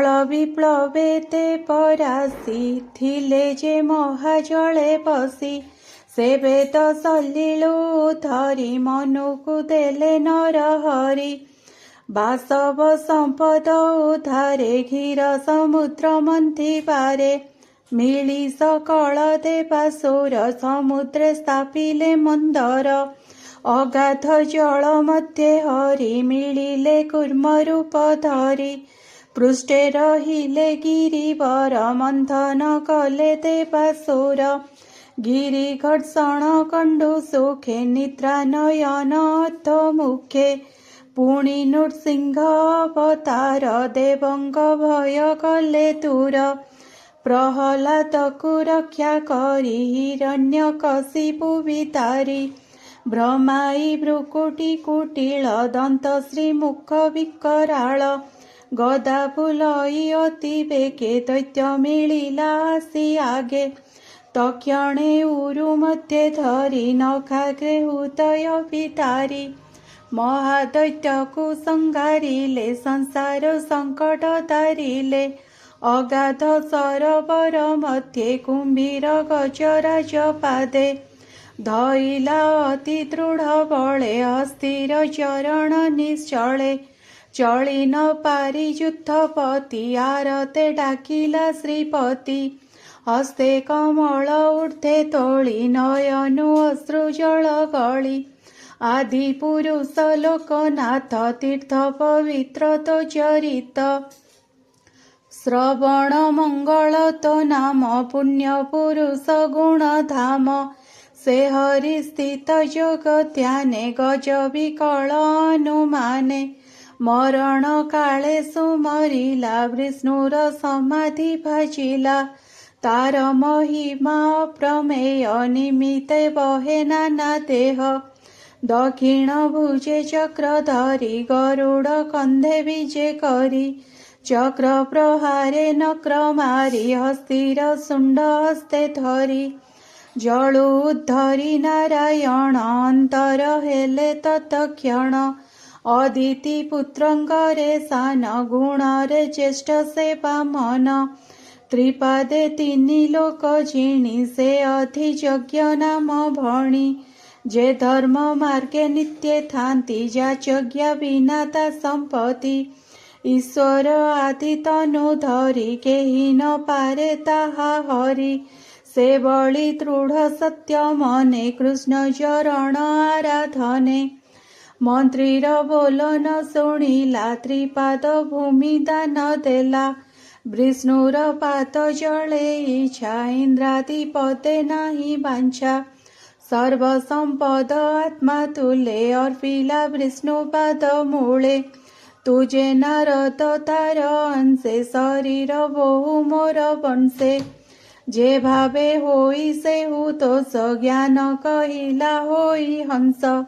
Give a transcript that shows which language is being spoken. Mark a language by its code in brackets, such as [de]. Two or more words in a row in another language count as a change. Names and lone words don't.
[or] ବିପ୍ଲବେ ତେ ପରାସୀ ଥିଲେ ଯେ ମହାଜଳେ ବସୀ ସେ ବେଦ ସଲିଲୁ ଧରୀ ମନୁକୁ ଦେଲେ ନର ହରି ବାସବ ସମ୍ପଦ ଉଧାରେ କ୍ଷୀର ସମୁଦ୍ର ମନ୍ଥୀ ପାରେ ମିଲୀ ସକଲ ଦେବାସୁର ସମୁଦ୍ରେ ସ୍ଥାପିଲେ ମନ୍ଦର ଅଗାଧ ଜଲ ମଧ୍ୟେ ହରି ମିଲିଲେ କୂର୍ମ ରୂପ ଧରୀ ପୃଷ୍ଠେ ରହିଲେ ଗିରିବର ମନ୍ଥନ କଲେ ଦେବାସୁର ଗିରି ଘର୍ଷଣ କଣ୍ଡୁ ସୁଖେ ନିଦ୍ରା ନୟନ ଅଥ ମୁଖେ ପୁଣୀ ନୃସିଂହ ଅବତାର ଦେବଙ୍ଗ ଭୟ କଲେ ଦୂର ପ୍ରହଲାଦକୁ ରକ୍ଷା କରୀ ହିରଣ୍ୟକଶିପୁ ବିତାରୀ ବ୍ରହ୍ମାଈ ଭ୍ରୁକୁଟୀ କୁଟିଲ ଦନ୍ତ ଶ୍ରୀମୁଖ ବିକରାଳ ଗଦା ଫୁଲଈ ଅତି ବେଗେ ଦୈତ୍ୟ ମିଲିଲା ଆସୀ ଆଗେ ତକ୍ଷଣେ ଉରୁ ମଧ୍ୟେ ଧରୀ ନଖାଗ୍ରେ ହୃଦୟ ବିତାରୀ ମହାଦୈତ୍ୟକୁ ସଂଗାରିଲେ ସଂସାର ସଙ୍କଟ ତାରିଲେ ଅଗାଧ ସରୋବର ମଧ୍ୟେ କୁମ୍ଭୀର ଗଜରାଜ ପାଦେ ଧଇଲା ଅତି ଦୃଢ ବଳେ ଅସ୍ଥିର ଚରଣ ନିଶ୍ଚଳେ ଚଳୀ ନ ପାରୀ ଯୁଦ୍ଧପତି ଆରତେ ଡାକିଲା ଶ୍ରୀପତି ହସ୍ତେ କମଲ ଊର୍ଦ୍ଧ୍ୱେ ତୋଳୀ ନୟନୁ ଅଶ୍ରୁ ଜଳ ଗଳୀ ଆଦି ପୁରୁଷ ଲୋକନାଥ ତୀର୍ଥ ପବିତ୍ର ତୋ ଚରିତ ଶ୍ରବଣ ମଙ୍ଗଲ ତୋ ନାମ ପୁଣ୍ୟ ପୁରୁଷ ଗୁଣ ଧାମ ସେ ହରି ସ୍ଥିତ ଜଗତ୍ୟାନେ ଗଜ ବିକଲ ଅନୁମାନେ ମରଣ କାଲେ ସୁମରିଲା ବିଷ୍ଣୁର ସମାଧି ଭାଜିଲା ତାର ମହିମା ପ୍ରମେୟ ନିମିତ୍ତେ ବହେ ନାନା ଦେହ ଦକ୍ଷିଣ ଭୁଜେ ଚକ୍ରଧରୀ ଗରୁଡ କନ୍ଧେ ବିଜେ କରୀ ଚକ୍ର ପ୍ରହାରେ ନକ୍ର ମାରୀ ହସ୍ତିର ସୁଣ୍ଡ ହସ୍ତେ ଧରୀ ଜଳୁ ଉଦ୍ଧରୀ ନାରାୟଣ ଅନ୍ତର ହେଲେ ତତ୍କ୍ଷଣ ଅଦିତି ପୁତ୍ରଙ୍ଗରେ ସାନ ଗୁଣରେ ଜ୍ୟେଷ୍ଠ ସେ ବାମନ ତ୍ରିପାଦେ ତିନୀ ଲୋକ ଜିଣୀ ସେ ଅଧିୟଜ୍ଞ ନାମ ଭଣୀ ଯେ ଧର୍ମ ମାର୍ଗେ ନିତ୍ୟ ଥାନ୍ତୀ ଜାଚଜ୍ଞା ବିନା ତା ସମ୍ପତ୍ତି ଈଶ୍ୱର ଆଦି ତନୁ ଧରୀ କେହୀ ନ ପାରେ ତାହା ହରି ସେ ବଳୀ ଦୃଢ ସତ୍ୟ ମନେ କୃଷ୍ଣ ଚରଣ ଆରାଧନେ ମନ୍ତ୍ରୀର ବୋଲନ ଶୁଣିଲା ତ୍ରିପାଦ ଭୂମି ଦାନ ଦେଲା ବିଷ୍ଣୁର ପାଦ ଜଳେ ଇଚ୍ଛା ଇନ୍ଦ୍ରାଦିପତେ ନାହୀ ବାଞ୍ଛା ସର୍ବ ସମ୍ପଦ ଆତ୍ମା ତୁଲେ ଅର୍ପିଲା ବିଷ୍ଣୁପାଦ ମୂଳେ ତୁଝେ ନାରଦ ତାର ଅଂଶେ ଶରୀର ବହୁ ମୋର ବଂଶେ ଯେ ଭାବେ ହୋଇ ସେ ହୁ ତୋଷ ଜ୍ଞାନ କହିଲା ହୋଇ ହଂସ